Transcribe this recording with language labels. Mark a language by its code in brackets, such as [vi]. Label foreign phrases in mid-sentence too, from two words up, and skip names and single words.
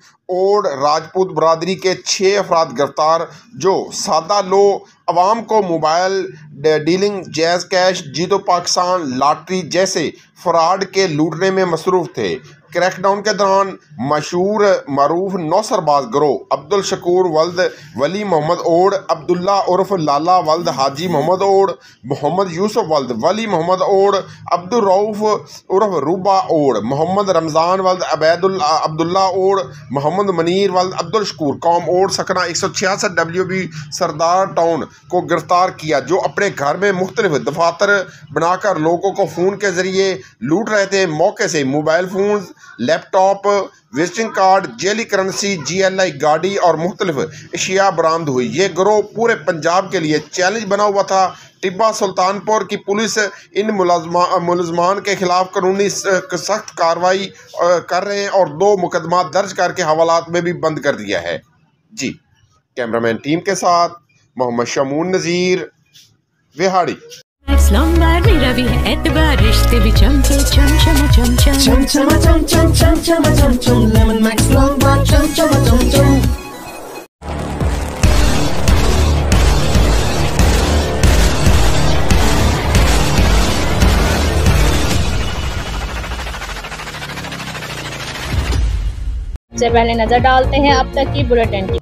[ur] اوڈ راجپوت برادری کے 6 افراد گرفتار جو سادہ لوح عوام کو [en] mobile dealing, [ur] جاز کیش، جیتو پاکستان لاٹری جیسے فراڈ کے لوٹنے میں مصروف تھے. کریک ڈاؤن کے دوران مشہور معروف نوسرباز گروہ عبدالشکور ولد ولی محمد اوڈ، عبداللہ عرف لالہ ولد حاجی محمد اوڈ، محمد یوسف ولد ولی محمد اوڈ، عبدالرؤف عرف روبا اوڈ، محمد رمضان ولد عبداللہ اوڈ، محمد منیر ولد عبدالشکور قوم اوڈ سکنہ 166 WB سردار ٹاؤن کو گرفتار کیا، جو اپنے گھر میں مختلف دفاتر بنا کر لوگوں کو فون کے ذریعے لوٹ رہے تھے. موقع سے [en] mobile phone, laptop, visiting card, [ur] جعلی کرنسی، GLI گاڑی اور مختلف اشیاء برآمد ہوئی. یہ گروہ پورے پنجاب کے لیے چیلنج بنا ہوا تھا۔ ٹبہ سلطانپور کی پولیس ان ملزمان کے خلاف قانونی سخت کارروائی کر رہے ہیں اور 2 مقدمہ درج کرکے حوالات میں بھی بند کر دیا ہے. جی، کیمرامین ٹیم کے ساتھ محمد شمعون نذیر, وہاڑی. میرا بھی ہے اعتبار، رشتے بھی چمکے چم چم چم چم چم چم چم چم چم چم چم چم لیمن میکس لانگ بار چم چم چم چم. سے پہلے نظر ڈالتے ہیں اب تک کی بلیٹن.